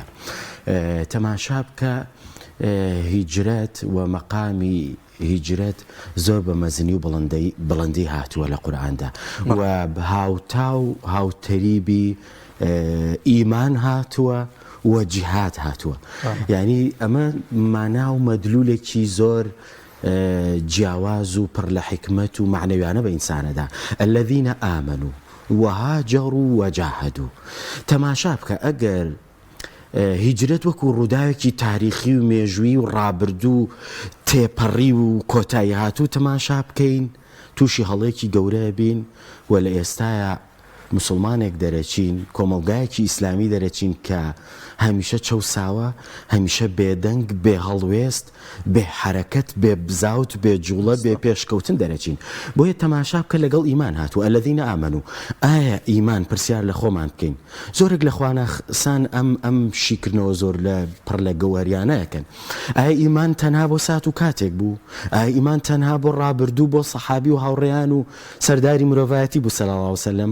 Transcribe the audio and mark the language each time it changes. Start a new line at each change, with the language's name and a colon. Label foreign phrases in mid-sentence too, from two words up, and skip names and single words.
Central Kurdish: تەماشا بکە هیجرەت و مەقامی هیجرەت زۆر بە مەزنی و بڵندی هاتووە لە قورئاندا و هاوتاو هاوتەریبی ئیمان هاتووە و جیهاد هاتووە. یعنی ئەمە مانا و مەدلولێکی زۆر جیاواز و پڕ لە حکمت و معنەویانە بە ئینسانەدا.
Arabic: الذين آمنوا وهاجروا وجاهدوا.
Central Kurdish: تەماشا بکە ئەگەر هیجرەت وەکو ڕووداوێکی تاریخی و مێژووی و ڕابردوو تێپەڕی و کۆتایی هاتوو تەماشا بکەین تووشی هەڵەیەکی گەورەیە بین و لە ئێستاە مسلمانێک دەرەچین کۆمەلگایەکی ئیسلامی دەرەچین کە هەمیشە چەوساوە هەمیشە بێدەنگ بێ هەڵوێست بێ حرەکەت بێ بزاوت بێ جوڵە بێ پێشکەوتن دەرەچین. بۆیە تەماشا بکە لەگەڵ ئیمان هاتووە.
Arabic: الذين آمنوا.
Central Kurdish: ئایا ئیمان پرسیار لە خۆمان بکەین. زۆرێک لە خوانەخسان ئەم شیکردنەوە زۆر لە پڕ لە گەوەریانەکەن. ئایا ئیمان تەنها بۆ سات و کاتێک بوو؟ ئایا ئیمان تەنها بۆ ڕابردوو بۆ سەحابی و هاوڕێیان و سەرداری مرۆڤایەتی بوو
Arabic: صلی الله عليه وسلم؟